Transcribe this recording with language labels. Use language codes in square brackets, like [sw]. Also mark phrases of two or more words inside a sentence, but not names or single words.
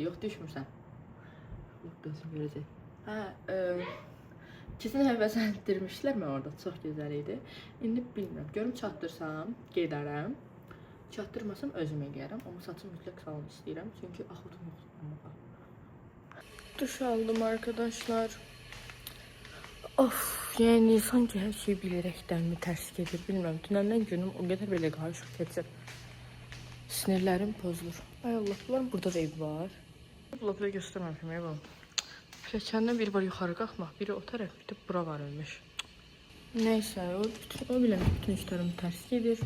[az] Yox düşmürsən. Gözüm görəcək. Hə, kesin həvəsləndirmişlər mən orada. Çox gözəl idi. İndi bilmirəm. Görüm çatdırsam, gedərəm. Çatdırmasam özüm eləyərəm. Amma saçım mütləq salon istəyirəm. Çünki axıtım yoxdur. [tr] Duş aldım arkadaşlar. Of, yani sanki her şey bilerekten mi ters gelir bilmiyorum. [az] Dünəndən günüm o qədər belə qarışıq keçir. Sinirlərim pozulur. Ay Allah, bunların burada da ev var. Blokları göstərməmişim ev var. Pilləkəndən biri var yuxarı qalxmaq, biri o tərəf, bir də bura var ölmüş. Neyse, o biləm bütün işlərim ters gedir.